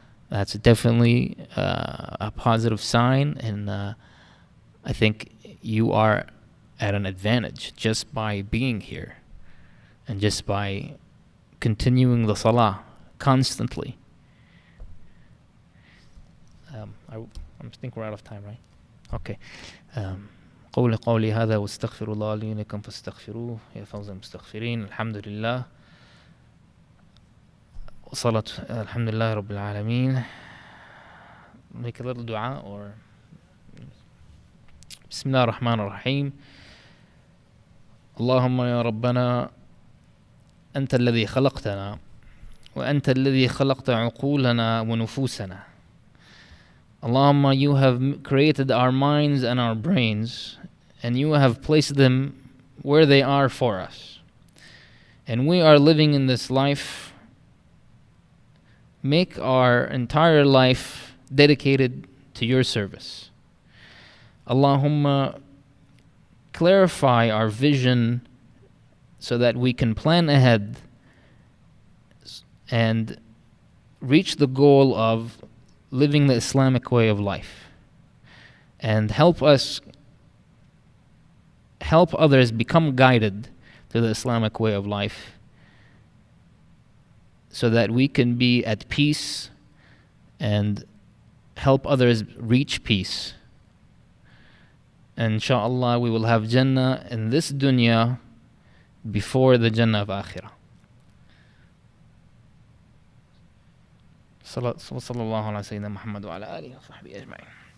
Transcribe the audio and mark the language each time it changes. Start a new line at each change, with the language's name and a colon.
English: That's definitely a positive sign, and I think you are at an advantage just by being here and just by continuing the salah constantly. I think we're out of time, right? Okay.
Arabic: قولي هذا واستغفر الله لي ولكم فاستغفروه يا فوز المستغفرين. الحمد لله وصلاة الحمد لله رب العالمين.
English: Make a little dua or
Arabic: بسم الله الرحمن الرحيم. اللهم يا ربنا أنت الذي خلقتنا وأنت الذي خلقت عقولنا ونفوسنا.
English: Allahumma, you have created our minds and our brains, and you have placed them where they are for us. And we are living in this life. Make our entire life dedicated to your service. Allahumma, clarify our vision so that we can plan ahead and reach the goal of living the Islamic way of life, and help others become guided to the Islamic way of life so that we can be at peace and help others reach peace. And inshallah we will have Jannah in this dunya before the Jannah of Akhirah.
Arabic: صلى الله على سيدنا محمد وعلى آله وصحبه أجمعين.